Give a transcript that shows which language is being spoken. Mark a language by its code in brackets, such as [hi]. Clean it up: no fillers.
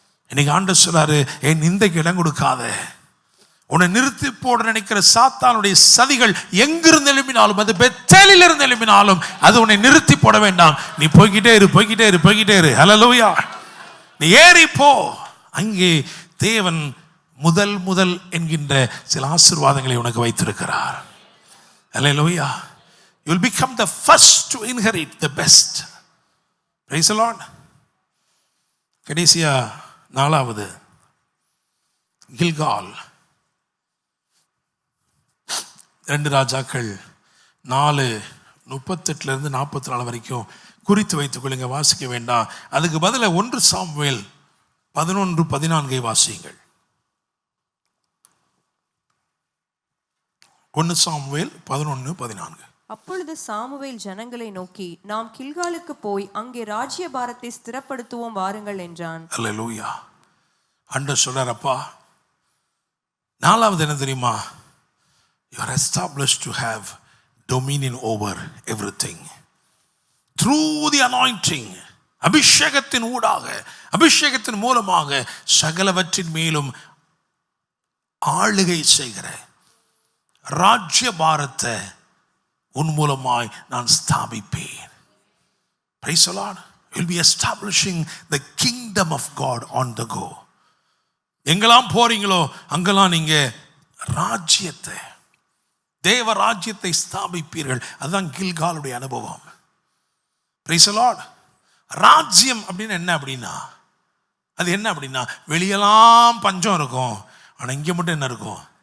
[ta] இன்னைக்கு ஆண்டவர் சொல்றாரு, என் நிந்தைக்கு இடம் கொடுக்காத. உன்னை நிறுத்தி போட நினைக்கிற சாத்தானுடைய சதிகள் எங்கிருந்து எழுப்பினாலும், அது பெத்தேலில் இருந்து எழுப்பினாலும், அது உன்னை நிறுத்தி போட வேண்டாம். நீ போய்கிட்டே இரு, போய்கிட்டே இரு, போய்கிட்டே இரு. ஹல்லேலூயா. நீ ஏறி போ. அங்கே தேவன் முதல் என்கின்ற சில ஆசீர்வாதங்களை உனக்கு வைத்திருக்கிறார். ஹல்லேலூயா. [en] You will become the first to inherit the best. Praise the Lord. [ta] கடைசியா 4வது கில்கால். 2 ராஜாக்கள் 4:38 44 வரைக்கும் குறித்து வைத்துக் கொள்ளுங்க, வாசிக்க வேண்டாம். அதுக்கு பதிலா 1 சாமுவேல் 11:14 வாசியுங்கள். 1 சாமுவேல் 11:14. அப்பொழுது சாமுவேல் ஜனங்களை நோக்கி, நாம் கில்காலுக்கு போய் அங்கே ராஜ்யபாரத்தை ஸ்திரப்படுத்துவோம் வாருங்கள் என்றான். அல்லேலூயா. ஆண்டவர் சொல்றாரப்பா, 4வது என்ன தெரியுமா? [en] You are established to have dominion over everything through the anointing. [ta] அபிஷேகத்தின் ஊடாக, அபிஷேகத்தின் மூலமாக சகலவற்றின் மேலும் ஆளுகை செய்கிற ராஜ்யபாரத்தை உன் மூலமாய் நான் ஸ்தாபிப்பேன். [en] Praise the Lord. You will be establishing the kingdom of God on the go. [ta] எங்கெல்லாம் போறீங்களோ அங்கெல்லாம் நீங்க ராஜ்யத்தை, தேவ ராஜ்யத்தை ஸ்தாபிப்பீர்கள். அதுதான் கில்காலுடைய அனுபவம். [en] Praise the Lord. [ta] ராஜ்யம் அப்படின்னு என்ன அப்படின்னா, அது என்ன அப்படின்னா, வெளியெல்லாம் பஞ்சம் இருக்கும், ஆனா இங்க மட்டும் என்ன இருக்கும்?